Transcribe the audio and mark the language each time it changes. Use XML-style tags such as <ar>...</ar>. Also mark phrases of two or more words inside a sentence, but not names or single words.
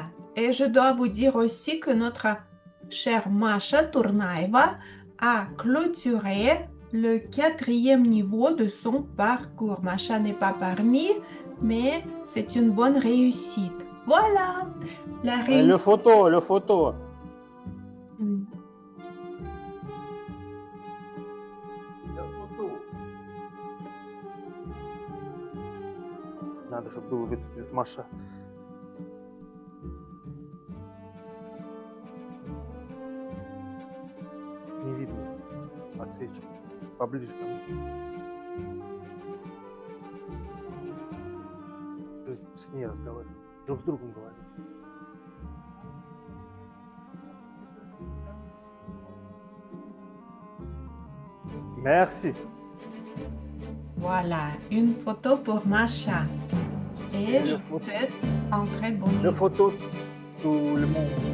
<fr>Et je dois vous dire aussi que notre chère Masha Tournaeva a clôturé le 4e niveau de son parcours. Masha n'est pas parmi, mais c'est une bonne réussite. Voilà. La réunion. Le photo.</fr> <ru>Надо, чтобы был вид Маша. Не видно. Отсвечу. Поближе ко мне. Ты с ней разговаривай. Друг с другом говори.</ru> <fr>Merci. Voilà, une photo pour Masha. Et je vous souhaite un très bon Le photo, tout le monde.</fr>